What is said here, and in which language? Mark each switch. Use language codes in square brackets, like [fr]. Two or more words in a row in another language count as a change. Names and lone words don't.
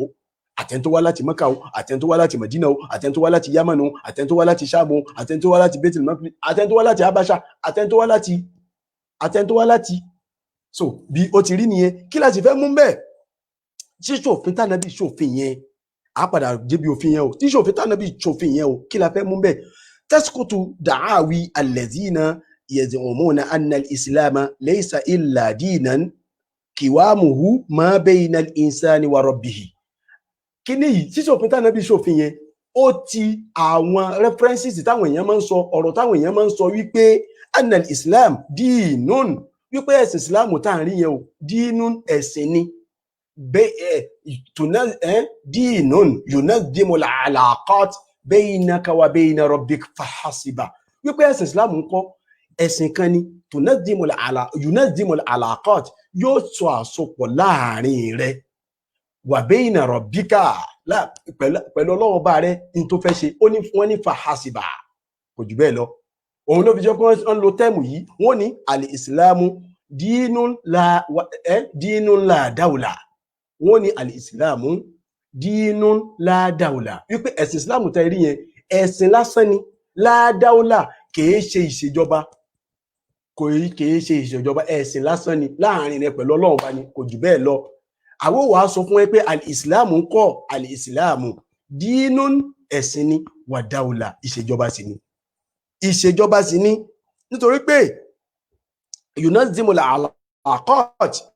[yo] Àtẹni tó wá láti Mẹ́kà o, àtẹni tó wá láti Mẹdínà o, àtẹni tó wá láti Yámánù o, àtẹni tó wá láti Ṣáàmù o, àtẹni tó wá láti Baitul Maqdis, àtẹni tó wá láti Abasha, àtẹni tó wá láti. So bí ó ti rí nìyẹn, kí láti fẹ́ mú bẹ́ẹ̀? Ṣíṣòfin tánàbí ṣòfin yẹn, a padà débi òfin yẹn o, tí ṣòfin tánàbí ṣòfin yẹn o, kí la fẹ́ mú bẹ́ẹ̀? [ar] تسقط دعاوى الذين يزعمون أن الإسلام ليس إلا دينا قوامه ما بين الإنسان وربه. [yo] Kí ni yìí? Ṣíṣòfin tánàbí ṣòfin yẹn ó ti àwọn references táwọn èèyàn máa ń sọ, ọ̀rọ̀ táwọn èèyàn máa ń sọ wípé [ar] أن الإسلام دين, [yo] wípé ẹ̀sìn islam tá à ń rí yẹn o, dinun ẹ̀sìn ni. [ar] دين ينظم العلاقات بينك وبين ربك فحسب, [yo] wípé ẹ̀sìn islam ń kọ́ ẹ̀sìn kan ni, [ar] ينظم العلاقات, [yo] yóò sọ àsopọ̀ láàrin rẹ̀, [ar] وبين ربك, [yo] pẹ̀lú Ọlọ́run bá rẹ̀ ní tó fẹ́ ṣe. Ó ní wọ́n ní fahasiba, kò jù bẹ́ẹ̀ lọ. Òun ló fi jẹ́ pé wọ́n lo tẹ́mù yìí, wọ́n ní [ar] الإسلام دين لا دولة, وون ني الإسلام دين لا دولة, [yo] wípé ẹ̀sìn islamu tẹ́ rí yẹn ẹ̀sìn lásán ni, [ar] لا دولة, [yo] kìí ṣe ìṣèjọba, ẹ̀sìn lásán ni láàrin rẹ̀ pẹ̀lú Ọlọ́run bá ní, kò jù bẹ́ẹ̀ lọ. Àwọn wàá sọ fún ẹ pé al-islamu ń kọ́ [ar] الإسلام دين [yo] ẹ̀sìn ni, [ar] ودولة [yo] ìṣèjọba sì ni, nítorí pé [ar] ينظم العلاقات,